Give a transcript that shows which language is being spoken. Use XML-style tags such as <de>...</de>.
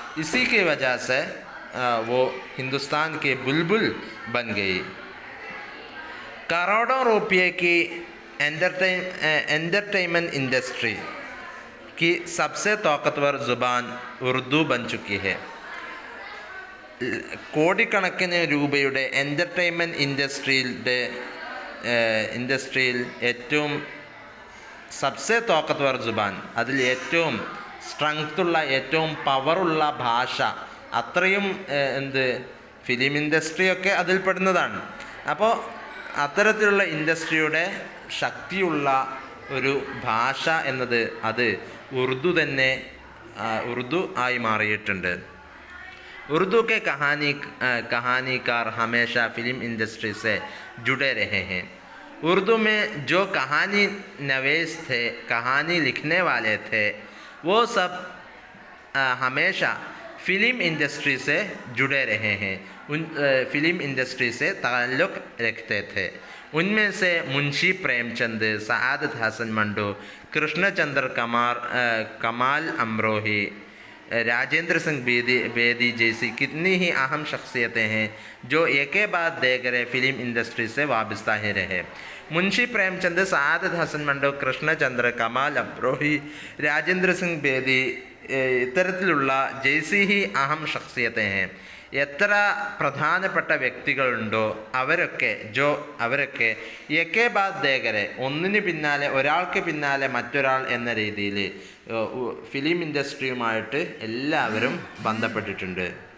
<hi>इसी की वजह से वो हिंदुस्तान के बुलबुल बन गई. करोड़ों रुपये की एंटरटेनमेंट इंडस्ट्री की सबसे ताकतवर ज़ुबान उर्दू बन चुकी है.</hi> <ml>കോടിക്കണക്കിന് രൂപയുടെ എൻ്റർടൈൻമെൻറ്റ് ഇൻഡസ്ട്രിയിൽ ഏറ്റവും</ml> <hi>സബ്സെ താക്കത്വർ ജുബാൻ,</hi> <ml>അതിൽ ഏറ്റവും സ്ട്രെങ്ത്തുള്ള ഏറ്റവും പവറുള്ള ഭാഷ, അത്രയും ഫിലിം ഇൻഡസ്ട്രിയൊക്കെ അതിൽപ്പെടുന്നതാണ്. അപ്പോൾ അത്തരത്തിലുള്ള ഇൻഡസ്ട്രിയുടെ ശക്തിയുള്ള ഒരു ഭാഷ എന്നത് അത് ഉറുദു തന്നെ, ഉറുദു ആയി മാറിയിട്ടുണ്ട്.</ml> <hi>उर्दू के कहानीकार हमेशा फिल्म इंडस्ट्री से जुड़े रहे हैं. उर्दू में जो कहानी नवीस थे, कहानी लिखने वाले थे, वो सब हमेशा फ़िल्म इंडस्ट्री से जुड़े रहे हैं, फ़िल्म इंडस्ट्री से ताल्लुक़ रखते थे. उनमें से मुंशी प्रेमचंद, सआदत हसन मंटो, कृष्णचंद्र कमाल अमरोही, राजेंद्र सिंह बेदी जैसी कितनी ही अहम शख्सियतें हैं जो एक के बाद देगरे फिल्म इंडस्ट्री से वाबस्ता ही रहे.</hi> <ml>मुंशी प्रेमचंद, सआदत हसन मंटो, कृष्णचंद्र कमाल अमरोही, രാജേന്ദ്ര സിംഗ് ബേദി ഇത്തരത്തിലുള്ള</ml> <hi>ജയ്സി ഹി അഹം ഷഖ്സിയത്തെ ഹെ,</hi> <ml>എത്ര പ്രധാനപ്പെട്ട വ്യക്തികളുണ്ടോ അവരൊക്കെ</ml> <hi>യക്കെ ബാദ് ദേഗരെ,</hi> <ml>ഒന്നിന് പിന്നാലെ ഒരാൾക്ക് പിന്നാലെ മറ്റൊരാൾ എന്ന രീതിയിൽ ഫിലിം ഇൻഡസ്ട്രിയുമായിട്ട് എല്ലാവരും ബന്ധപ്പെട്ടിട്ടുണ്ട്.</ml>